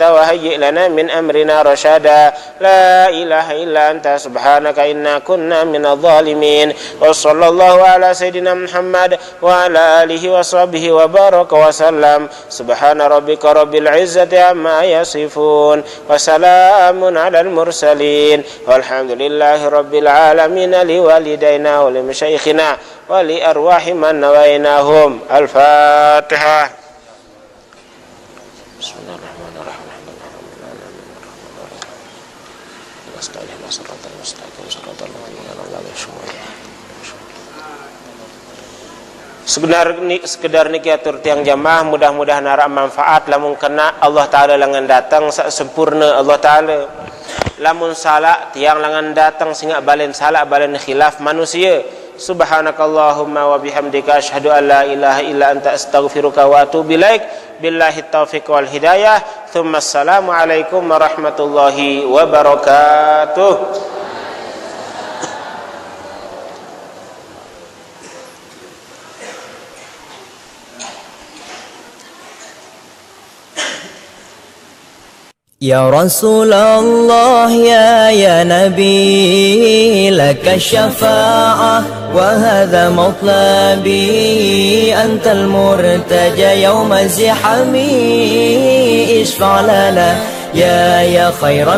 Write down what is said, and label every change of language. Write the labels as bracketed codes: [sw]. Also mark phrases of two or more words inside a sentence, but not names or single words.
[ar] وهيئ لنا من أمرنا رشدا لا إله إلا أنت سبحانك إنا كنا من الظالمين وصلى الله على سيدنا محمد وعلى آله وصحبه وبارك وسلم سبحان ربك رب العزة عما يصفون وسلام على المرسلين والحمد لله رب العالمين لوالدينا ولمشايخنا ولأرواح من نويناهم الفاتحة بسم الله الرحمن الرحيم [sas] sekedar niki atur tiang jamaah mudah-mudahan ara manfaat lamun kena Allah taala langan datang sempurna Allah taala lamun salah tiang langan datang sehingga balen salah balen khilaf manusia [ar] سبحانك اللهم وبحمدك أشهد أن لا إله إلا أنت أستغفرك وأتوب إليك بالله التوفيق والهداية ثم السلام عليكم ورحمة الله وبركاته. يا رسول الله يا نبي لك الشفاعة وهذا مطلبي أنت المرتجى يوم الزحام اشفع لنا يا خير